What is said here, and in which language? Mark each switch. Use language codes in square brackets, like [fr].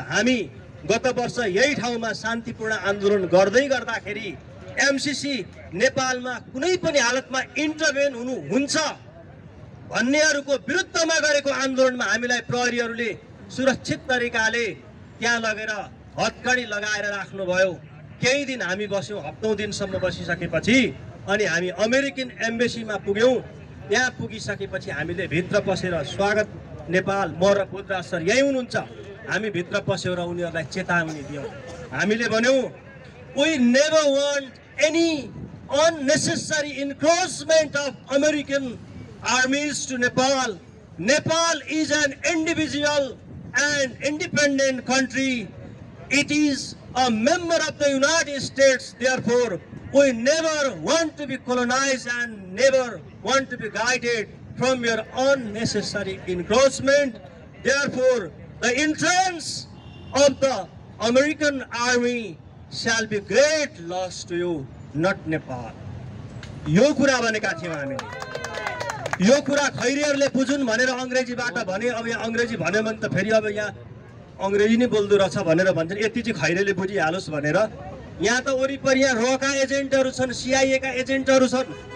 [ne] हामी गत वर्ष यही ठाउँमा शान्तिपूर्ण आन्दोलन गर्दै गर्दाखेरि एमसीसी नेपालमा कुनै पनि हालतमा इन्टरभेन हुन्छ भन्नेहरूको विरुद्धमा गरेको आन्दोलनमा हामीलाई प्रहरीहरूले सुरक्षित तरिकाले त्यहाँ लगेर हतकडी लगाएर राख्नुभयो। केही दिन हामी बस्यौँ, हप्तौं दिनसम्म बसिसकेपछि अनि हामी अमेरिकन एम्बेसीमा पुग्यौँ। त्यहाँ पुगिसकेपछि हामीले भित्र पसेर स्वागत नेपाल, म र बुद्धराज सर यही हुनुहुन्छ, हामी भित्र पसेर उनीहरूलाई चेतावनी दियौँ। हामीले भन्यौँ, [en] we never want any unnecessary encroachment of American armies to Nepal. Nepal is an individual and independent country. It is a member of the United States. Therefore, we never want to be colonized and never want to be guided from your unnecessary encroachment. Therefore, the entrance of the American army shall be great loss to you, not Nepal. [ne] यो कुरा भनेका थियौं हामीले। यो कुरा खैरीहरूले बुझुन् भनेर अंग्रेजीबाट भने। अब यहाँ अंग्रेजी भन्यो भने त फेरि अब यहाँ अंग्रेजी नै बोल्दो रहेछ भनेर भन्छन्। यति चाहिँ खैरीले बुझिहालोस् भनेर। यहाँ त वरिपरि यहाँ रका एजेन्टहरू छन्, सीआईए का एजेन्टहरू छन्।